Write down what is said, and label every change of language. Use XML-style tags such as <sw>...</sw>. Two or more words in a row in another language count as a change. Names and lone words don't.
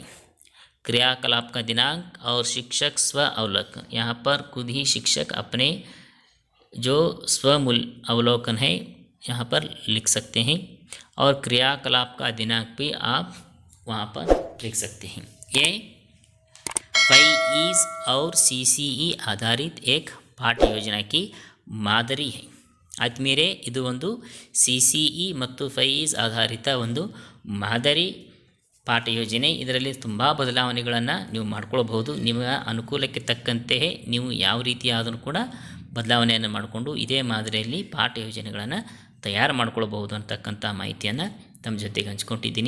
<hi>क्रियाकलाप का दिनांक और शिक्षक स्व अवलोकन, यहाँ पर खुद ही शिक्षक अपने जो स्वमूल अवलोकन है यहाँ पर लिख सकते हैं और क्रियाकलाप का दिनांक भी आप वहाँ पर लिख सकते हैं। ये FIES और CCE ಆಧಾರಿತ एक</hi> <kn>ಪಾಠ ಯೋಜನೆ</kn> <hi>की ಮಾದರಿ है।</hi> <kn>ಆದ್ಮೇಲೆ ಇದು ಒಂದು CCE ಮತ್ತು FIES ಆಧಾರಿತ ಒಂದು ಮಾದರಿ ಪಾಠ ಯೋಜನೆ। ಇದರಲ್ಲಿ ತುಂಬ ಬದಲಾವಣೆಗಳನ್ನು ನೀವು ಮಾಡ್ಕೊಳ್ಬಹುದು, ನಿಮ್ಮ ಅನುಕೂಲಕ್ಕೆ ತಕ್ಕಂತೆ ನೀವು ಯಾವ ರೀತಿಯಾದರೂ ಕೂಡ ಬದಲಾವಣೆಯನ್ನು ಮಾಡಿಕೊಂಡು ಇದೇ ಮಾದರಿಯಲ್ಲಿ ಪಾಠ ಯೋಜನೆಗಳನ್ನು ತಯಾರು ಮಾಡ್ಕೊಳ್ಬಹುದು ಅಂತಕ್ಕಂಥ ಮಾಹಿತಿಯನ್ನು ತಮ್ಮ ಜೊತೆಗೆ ಹಂಚ್ಕೊಂಡಿದ್ದೀನಿ।</kn>